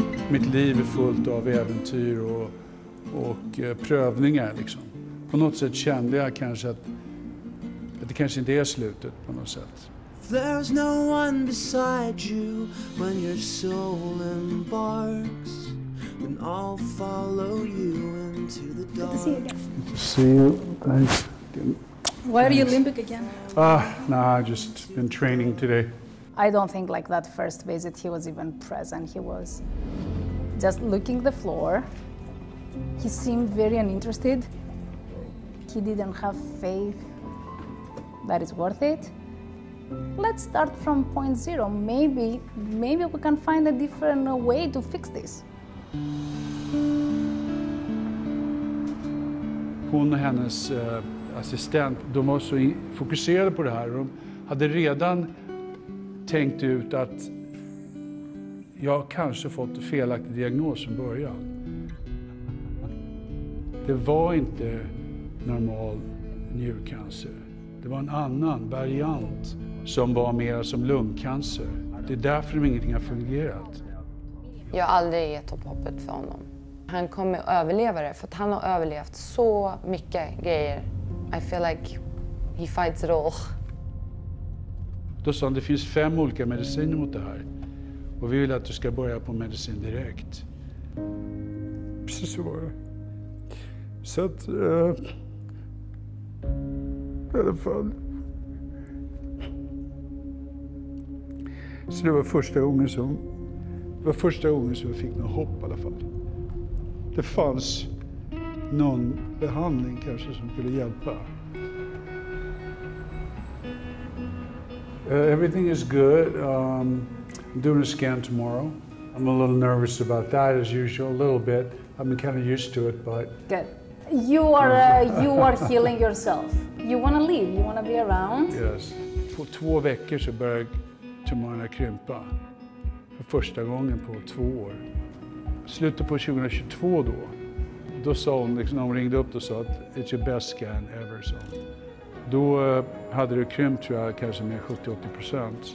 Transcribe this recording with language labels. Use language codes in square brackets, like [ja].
[sv] Mitt liv är fullt av äventyr och prövningar liksom. På något sätt kände jag kanske att det kanske inte är slutet på något sätt. [en] There's no one beside you when your soul embarks. Then I'll follow you into the dark. See you. Thanks. Why are you limbic again? No, I've just been training today. I don't think like that first visit he was even present. He was just looking the floor. He seemed very uninterested. He didn't have faith that it's worth it. Let's start from point zero. Maybe we can find a different way to fix this. [sv] Hon och hennes assistent, de var så fokuserade på det här. De hade redan tänkt ut att jag kanske fått en felaktig diagnos från början. Det var inte normal njurcancer. Det var en annan variant som var mer som lungcancer. Det är därför ingenting har fungerat. Jag har aldrig gett upp hoppet för honom. Han kommer att överleva det, för att han har överlevt så mycket grejer. [en] I feel like he fights it all. [sv] Då sa han, det finns 5 olika mediciner mot det här. Och vi vill att du ska börja på medicin direkt. Precis så var det. Så att... i alla fall. Så det var första gången som jag fick något hopp i alla fall. Det fanns någon behandling kanske som kunde hjälpa. [en] Everything is good. I'm doing a scan tomorrow. I'm a little nervous about that as usual, a little bit. I've been kind of used to it, but... Good. You are healing yourself. You want to live, you want to be around. Yes. [sv] På 2 veckor så började tumörerna krympa. För första gången på 2 år. Slutet på 2022 då sa hon, liksom, när hon ringde upp och sa att [en] it's your best scan ever. [sv] Så. Då hade det krympt tror jag kanske med 70-80%.